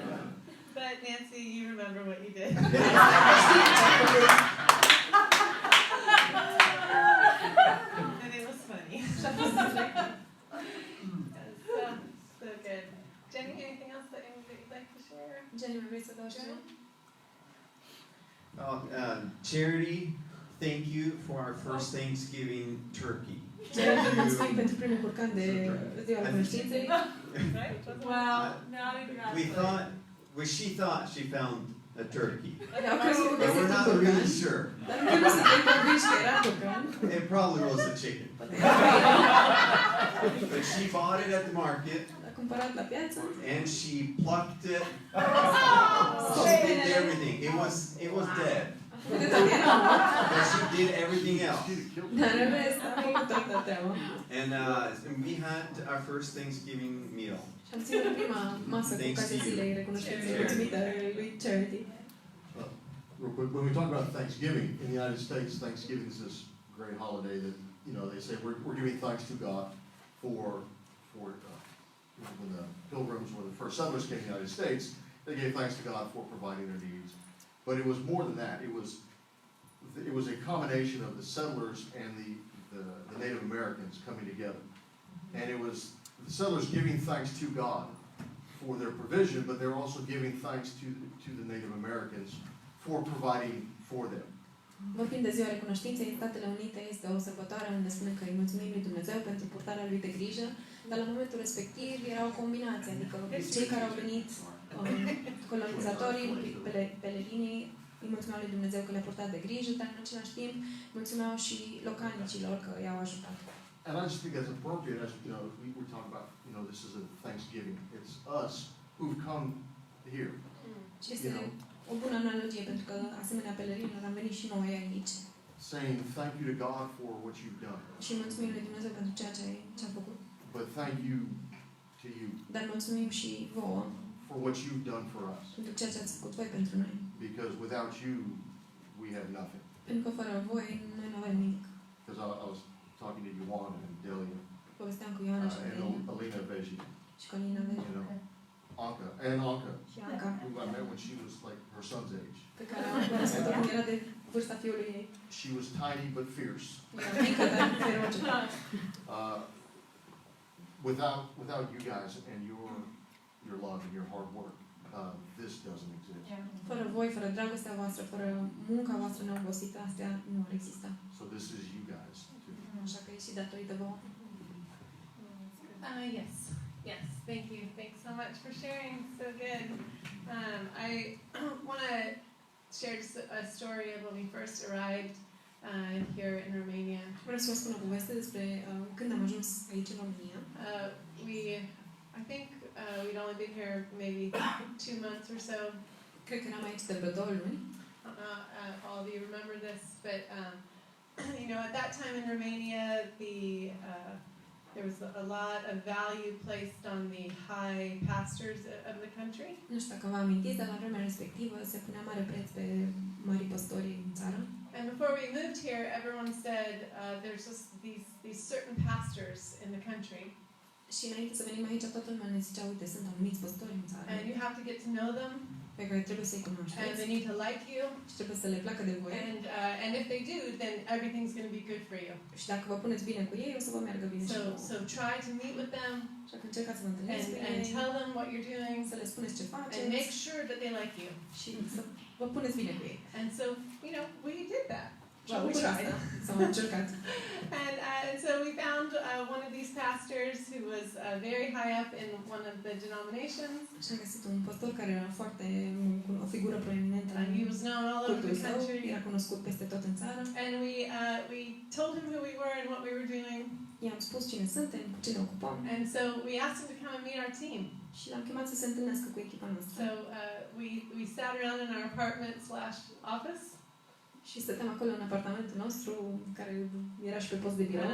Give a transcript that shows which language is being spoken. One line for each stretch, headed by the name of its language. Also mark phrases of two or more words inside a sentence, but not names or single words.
English: But Nancy, you remember what you did. And it was funny. So good. Jenny, anything else that you'd like to share? Jenny,
Romanian: vrei să dau ceva?
English: Charity, thank you for our first Thanksgiving turkey.
Romanian: Jenny, mulțumim pentru primul curcan de ziua recunoștinței.
English: Well, no, I didn't. She thought she found a turkey. But we're not really sure. It probably was a chicken. But she bought it at the market. And she plucked it. She did everything. It was dead. But she did everything else. And we had our first Thanksgiving meal.
Romanian: Și am ținut prima masă cu ocazia zilei recunoștinței, mulțumită lui Charity.
English: Real quick, when we talk about Thanksgiving in the United States, Thanksgiving is this great holiday that they say we're giving thanks to God for when the Pilgrims, when the first settlers came to the United States, they gave thanks to God for providing their needs. But it was more than that. It was a combination of the settlers and the Native Americans coming together, and it was the settlers giving thanks to God for their provision, but they're also giving thanks to the Native Americans for providing for them.
Romanian: Vorbind de ziua recunoștinței, în Statele Unite este o sărbătoare unde spune că îi mulțumim lui Dumnezeu pentru purtarea lui de grijă, dar la momentul respectiv era o combinație, adică cei care au venit, colonizatorii, pelerinii, îi mulțumeau lui Dumnezeu că le-a purtat de grijă, dar în același timp mulțumeau și localnicilor că i-au ajutat.
English: And I just think that's appropriate, as we talk about, this is a Thanksgiving. It's us who've come here.
Romanian: Și este o bună analogie, pentru că asemenea pelerinilor am venit și noi aici.
English: Saying thank you to God for what you've done.
Romanian: Și mulțumim lui Dumnezeu pentru ceea ce a făcut.
English: But thank you to you.
Romanian: Dar mulțumim și vouă.
English: For what you've done for us.
Romanian: Pentru ceea ce ați făcut voi pentru noi.
English: Because without you, we have nothing.
Romanian: Pentru că fără voi noi nu avem nimic.
English: Because I was talking to Yuan and Delia.
Romanian: Povesteam cu Ioana și
English: and Alina Veji.
Romanian: Și cu Alina Veji. Anka, și Anca,
English: who I met when she was like her son's age.
Romanian: pe care am cunoscut-o când era de vârsta fiului ei.
English: She was tiny but fierce.
Romanian: Era mică, dar feroce.
English: Without you guys and your love and your hard work, this doesn't exist.
Romanian: Fără voi, fără dragostea voastră, fără munca voastră neobosită, astea nu ar exista.
English: So this is you guys too.
Romanian: Așa că e și datorită vouă.
English: Yes, yes, thank you. Thanks so much for sharing. So good. I want to share just a story of when we first arrived here in Romania.
Romanian: Vreau să vă spun o poveste despre când am ajuns aici în România.
English: I think we'd only been here maybe 2 months or so.
Romanian: Cred că eram aici de vreo 2 luni.
English: All of you remember this, but you know, at that time in Romania, there was a lot of value placed on the high pastors of the country.
Romanian: Nu știu dacă vă amintiți, dar la vremea respectivă se punea mare preț pe mari păstori în țară.
English: And before we moved here, everyone said there's just these certain pastors in the country.
Romanian: Și înainte să venim aici, toată lumea ne zicea, uite, sunt anumiți păstori în țară.
English: And you have to get to know them.
Romanian: Pe care trebuie să-i
English: And
Romanian: cunoașteți.
English: they need to like you.
Romanian: Și trebuie să le placă de voi.
English: And if they do, then everything's going to be good for you.
Romanian: Și dacă vă puneți bine cu ei, o să vă meargă bine și vouă.
English: So try to meet with them.
Romanian: Așa că încercați să vă întâlniți cu
English: And
Romanian: ei.
English: tell them what you're doing.
Romanian: Să le spuneți ce faceți.
English: And make sure that they like you.
Romanian: Și să vă puneți bine cu ei.
English: And so, you know, we did that. Well, we tried.
Romanian: Sau am încercat.
English: And so we found one of these pastors who was very high up in one of the denominations.
Romanian: Și am găsit un pastor care era foarte o figură proeminentă în
English: He was known all over
Romanian: cultul
English: the
Romanian: său,
English: country.
Romanian: era cunoscut peste tot în țară.
English: And we told him who we were and what we were doing.
Romanian: I-am spus cine suntem, cu ce ne ocupăm.
English: And so we asked him to come and meet our team.
Romanian: Și l-am chemat să se întâlnească cu echipa noastră.
English: So we sat around in our apartment/office.
Romanian: Și stăteam acolo în apartamentul nostru, care era și pe post de birou.